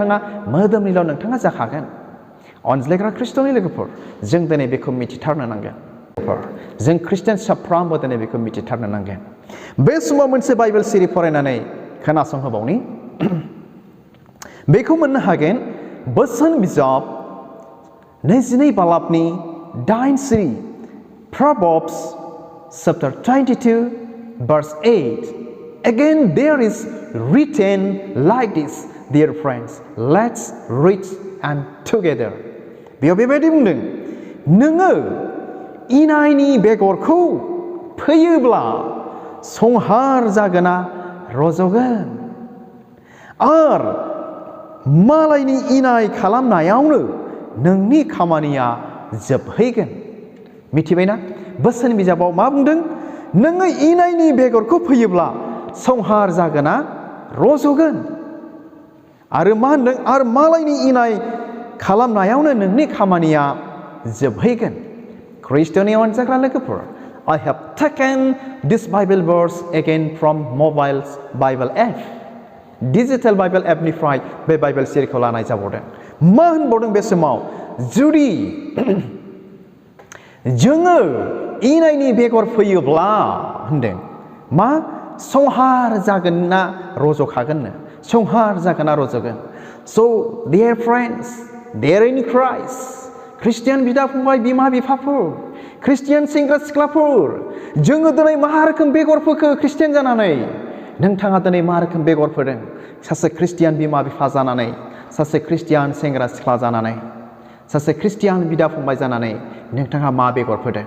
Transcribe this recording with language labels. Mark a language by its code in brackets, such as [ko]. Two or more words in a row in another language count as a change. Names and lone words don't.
[brx] नोंथाङा जाखागोन अनज्लायग्रा ख्रिस्ट'नि लोगोफोर जों दिनै बेखौ मिथिथारनो नांगोन जों ख्रिस्टियान साफ्रोमबो दिनै बेखौ मिथिथारनो नांगोन बे समाव मोनसे बाइबेल सिरि फरायनानै खोनासंहोबावनि बेखौ मोननो हागोन बोसोन बिजाब 22 बालाबनि 8 सिरि [en] Proverbs chapter 22 verse 8 again there is written like this dear friends let's read and together [brx] बेयाव बेबायदि बुंदों नोङो इनायनि बेगरखौ फोयोब्ला संहार जागोना रज'गोन आरो मालायनि इनाय खालामनायावनो नोंनि खामानिया जोबहैगोन मिथिबायना बोसोन बिजाबाव मा बुंदों नोङो इनायनि बेगरखौ फोयोब्ला संहार जागोना रज'गोन आरो मा होनदों आरो मालायनि इनाय खालामनायावनो नोंनि खामानिया जोबहैगोन ख्रिस्ट'नि अनजाग्रा लोगोफोर [en] I have taken this Bible verse again from mobile Bible app [brx] डिजिटेल बाइबेल एपनिफ्राय बे बाइबेल सिरिखौ लानाय जाबावदों मा होनबावदों बे समाव जुदि जोङो इनायनि बेगर फोयोब्ला होनदों मा संहार जागोन ना रज'खागोननो संहार जागोन ना रज'गोन [en] So dear friends, dear in Christ, [brx] Christian बिदा फंबाय बिमा बिफाफोर, Christian सेंग्रा सिख्लाफोर, जोङो दिनै मा रोखोम बेगर फोखो Christian जानानै? नोंथाङा दिनै मा रोखोम बेगर फोदों? सासे Christian बिमा बिफा जानानै, सासे Christian सेंग्रा सिख्ला जानानै, सासे Christian बिदा फंबाय जानानै नोंथाङा मा बेगर फोदों?